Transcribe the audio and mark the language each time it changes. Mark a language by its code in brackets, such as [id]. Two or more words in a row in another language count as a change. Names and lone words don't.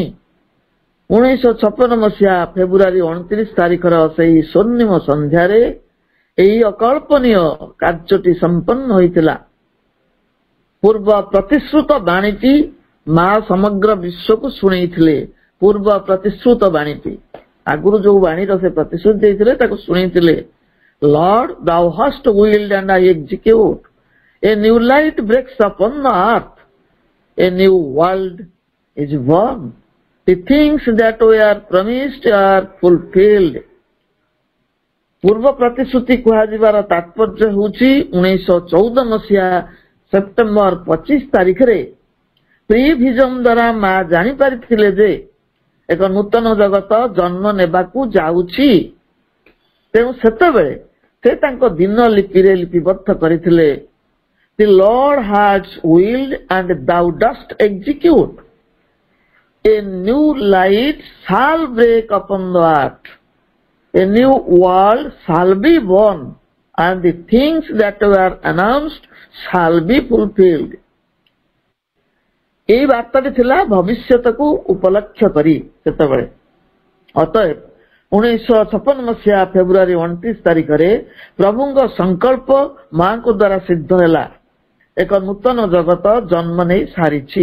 [or] 1956 ମସିହା ଫେବୃଆରୀ 29 ତାରିଖର ସେହି ସ୍ୱର୍ଣ୍ଣିମ ସନ୍ଧ୍ୟାରେ ଏହି ଅକଳ୍ପନୀୟ କାର୍ଯ୍ୟଟି ସମ୍ପନ୍ନ ହୋଇଥିଲା। ପୂର୍ବ ପ୍ରତିଶ୍ରୁତ ବାଣୀଟି ମା ସମଗ୍ର ବିଶ୍ୱକୁ ଶୁଣେଇଥିଲେ। ପୂର୍ବ ପ୍ରତିଶ୍ରୁତ ବାଣୀଟି, ଆଗରୁ ଯୋଉ ବାଣୀର ସେ ପ୍ରତିଶ୍ରୁତି ଦେଇଥିଲେ ତାକୁ ଶୁଣେଇଥିଲେ। [en] ଲର୍ଡ, thou hast willed and I execute. A new light breaks upon the earth. A new world is born. The things that were promised are fulfilled. [or] ପୂର୍ବ ପ୍ରତିଶ୍ରୁତି କୁହାଯିବାର ତାତ୍ପର୍ଯ୍ୟ ହେଉଛି 1914 ମସିହା ସେପ୍ଟେମ୍ବର 25 ତାରିଖରେ ପ୍ରିଭିଜନ ଦ୍ୱାରା ମା ଜାଣିପାରିଥିଲେ ଯେ ଏକ ନୂତନ ଜଗତ ଜନ୍ମ ନେବାକୁ ଯାଉଛି। ତେଣୁ ସେତେବେଳେ ସେ ତାଙ୍କ ଦିନ ଲିପିରେ ଲିପିବଦ୍ଧ କରିଥିଲେ, [en] The Lord has willed and thou dost execute. A new light shall break upon the earth. A new world shall be born, and the things that were announced shall be fulfilled. [or] ଏହି ବାର୍ତ୍ତାଟି ଥିଲା ଭବିଷ୍ୟତକୁ ଉପଲକ୍ଷ୍ୟ କରି ସେତେବେଳେ। ଅତଏବ 1956 ମସିହା ଫେବୃଆରୀ 29 ତାରିଖରେ ପ୍ରଭୁଙ୍କ ସଂକଳ୍ପ ମାଙ୍କ ଦ୍ୱାରା ସିଦ୍ଧ ହେଲା। ଏକ ନୂତନ ଜଗତ ଜନ୍ମ ନେଇ ସାରିଛି।